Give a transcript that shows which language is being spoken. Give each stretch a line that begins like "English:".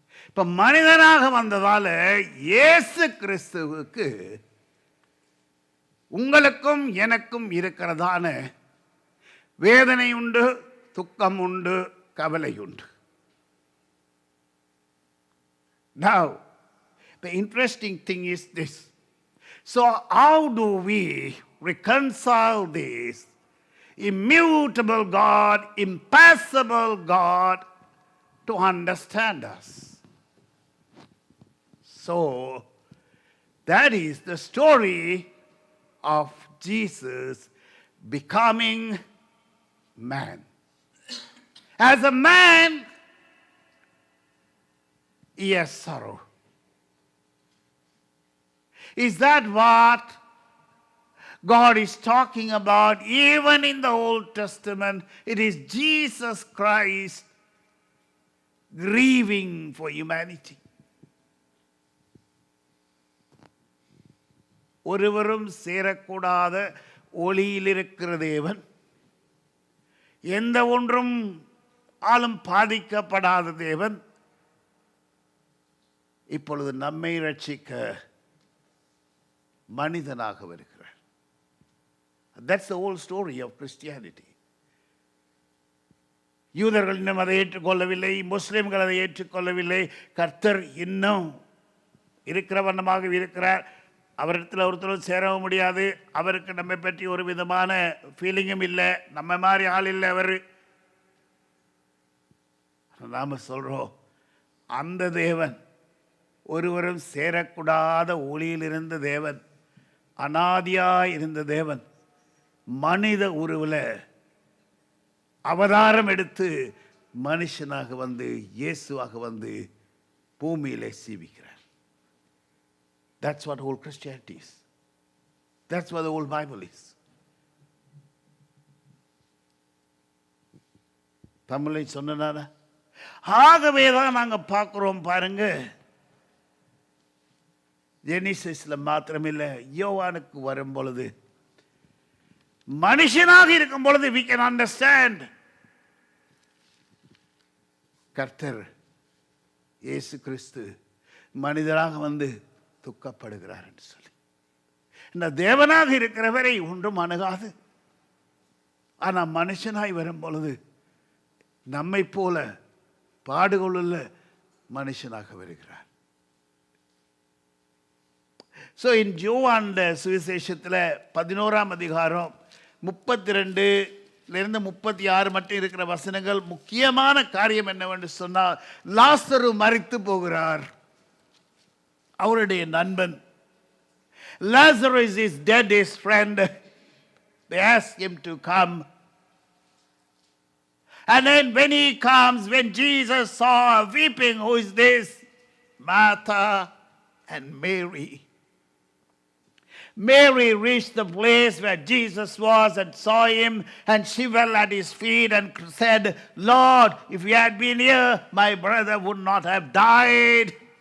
Tamil: இப்ப மனிதனாக வந்ததால இயேசு கிறிஸ்துவுக்கு உங்களுக்கும் எனக்கும் இருக்கிறதான வேதனை உண்டு, துக்கம் உண்டு, கவலை உண்டு.
English: Now, the interesting thing is this. So how do we reconcile this immutable God, impassible God to understand us? So, that is the story of Jesus becoming man. As a man, he has sorrow. Is that what God is talking about even in the Old Testament? It is Jesus Christ grieving for humanity.
Tamil: ஒருவரும் சேரக்கூடாத ஒளியில் இருக்கிற தேவன், எந்த ஒன்றும் ஆளும் பாதிக்கப்படாத தேவன் இப்பொழுது நம்மை ரட்சிக்க மனிதனாக வருகிறார்.
English: That's the whole story of Christianity.
Tamil: யூதர்கள் இன்னும் அதை ஏற்றுக்கொள்ளவில்லை, முஸ்லிம்கள் அதை ஏற்றுக்கொள்ளவில்லை. கர்த்தர் இன்னும் இருக்கிற வண்ணமாக இருக்கிறார். அவரிடத்தில் ஒருத்தரும் சேரவும் முடியாது. அவருக்கு நம்மை பற்றி ஒரு விதமான ஃபீலிங்கும் இல்லை. நம்ம மாதிரி ஆள் இல்லை அவர். நாம் சொல்கிறோம், அந்த தேவன் ஒருவரும் சேரக்கூடாத ஒளியில் இருந்த தேவன், அனாதியாய் இருந்த தேவன், மனித உருவில் அவதாரம் எடுத்து மனுஷனாக வந்து இயேசுவாக வந்து பூமியிலே சீவிக்கிறார்.
English: That's what whole Christianity is. That's what the whole Bible is.
Tamil: தமிழை சொன்னானா? ஆகவே தான் நாங்கள் பார்க்குறோம் பாருங்க, ஜெனிசிஸில் மாத்திரமில்லை, யோவானுக்கு வரும் பொழுது, மனுஷனாக இருக்கும் பொழுது
English: we can understand
Tamil: கர்த்தர் இயேசு கிறிஸ்து மனிதராக வந்து துக்கப்படுகிறார் என்று சொல்லி. இந்த தேவனாக இருக்கிறவரை ஒன்றும் அணுகாது. ஆனால் மனுஷனாய் வரும் பொழுது நம்மை போல பாடுகளுள்ள மனுஷனாக வருகிறார்.
English: so in
Tamil: யோவான் சுவிசேஷத்தில் 11ஆம் அதிகாரம் 32 36 மட்டும் இருக்கிற வசனங்கள் முக்கியமான காரியம் என்னவென்று சொன்னால், லாசரு மரித்து போகிறார். அவருடைய நண்பன்
English: Lazarus is dead, his friend. They ask him to come. And then when he comes, when Jesus saw weeping, who is this? Martha and Mary. Mary reached the place where Jesus was and saw him, and she fell at his feet and said, Lord, if you had been here, my brother would not have died.